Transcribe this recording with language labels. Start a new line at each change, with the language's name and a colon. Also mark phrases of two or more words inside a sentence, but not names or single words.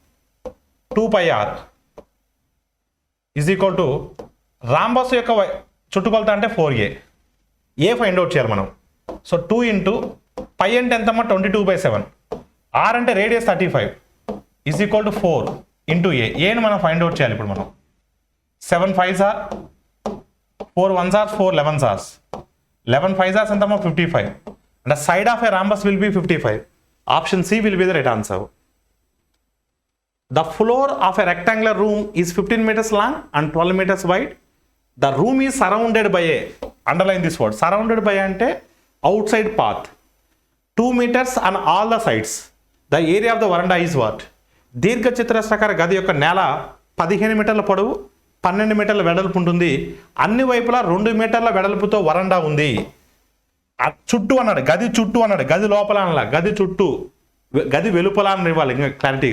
Telugu: 2πr
English: is equal to
Telugu: రాంబస్ యొక్క చుట్టుకొలత అంటే 4a. ఏ
English: find out
Telugu: చేయాలి మనం. సో 2 ఇంటూ π అంటే ఎంతమ్మా? 22/7. r అంటే రేడియస్ 35
English: is equal to 4 into
Telugu: ఏని మనం
English: find out
Telugu: చేయాలి. ఇప్పుడు మనం
English: 7 5s are 4 1s are 4 11s are 11 5s are ఎంతమ్మా? 55. అంటే side of a rhombus will be 55. Option C will be the right answer. The floor of a rectangular room is 15 meters long and 12 meters wide. The room is surrounded by a, underline this word, surrounded by అంటే outside path, 2 meters on all the sides. The area of the veranda is what?
Telugu: దీర్ఘ చతురస్రాకార గది యొక్క నేల 15 మీటర్ల పొడవు, 12 మీటర్ల వెడల్పు ఉంటుంది. అన్ని వైపులా 2 మీటర్ల వెడల్పుతో వరండా ఉంది. చుట్టూ అన్నాడు, గది చుట్టూ అన్నాడు, గది లోపల అనాల, గది చుట్టూ, గది వెలుపల అని ఇవ్వాలి ఇంకా క్లారిటీగా.